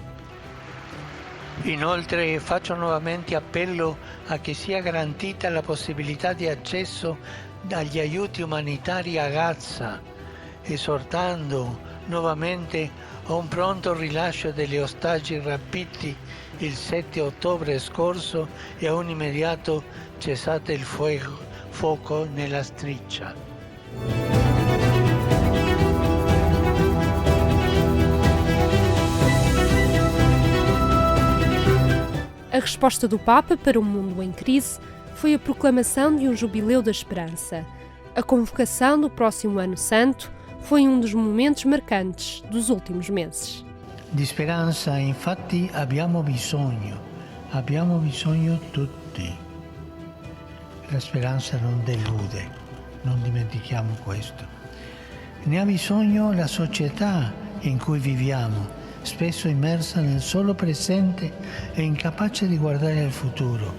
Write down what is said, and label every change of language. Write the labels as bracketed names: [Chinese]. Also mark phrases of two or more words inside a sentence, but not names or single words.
[Italian] Inoltre faccio nuovamente appello a che sia garantita la possibilità di accesso agli aiuti umanitari a Gaza, esortando nuovamente a un pronto rilascio degli ostaggi rapiti il 7 ottobre scorso e a un immediato cessate il fuoco nella striscia. [Portuguese] A resposta do Papa para um mundo em crise foi a proclamação de um jubileu da esperança. A convocação do próximo Ano Santo foi um dos momentos marcantes dos últimos meses. [Italian] Di speranza, infatti, abbiamo bisogno tutti. La speranza non delude, non dimentichiamo questo. Ne ha bisogno la società in cui viviamo, spesso immersa nel solo presente e incapace di guardare al futuro.